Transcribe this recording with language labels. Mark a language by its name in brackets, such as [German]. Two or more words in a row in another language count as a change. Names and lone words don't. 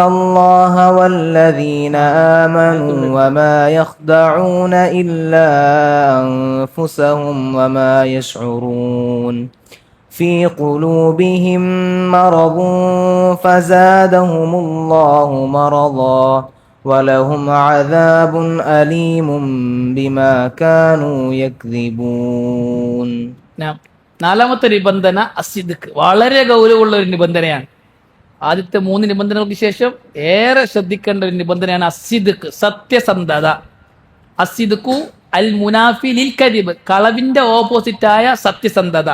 [Arabic] الله والذين آمنوا وما يخدعون إلا أنفسهم وما يشعرون في قلوبهم مرض فزادهم الله مرضا ولهم عذاب أليم بما كانوا يكذبون. [Malayalam] നാലാമത്തെ നിബന്ധന അസിദ്ഖ്, വളരെ ഗൗരവമുള്ള ഒരു നിബന്ധനയാണ്. ആദ്യത്തെ 3 നിബന്ധനകൾക്ക് ശേഷം ഏറെ ശ്രദ്ധിക്കേണ്ട ഒരു നിബന്ധനയാണ് അസിദ്ഖ്, സത്യസന്ധത. [Arabic] الصدق المنافي للكذب, [Malayalam] കളവിന്റെ ഓപ്പോസിറ്റായ സത്യസന്ധത.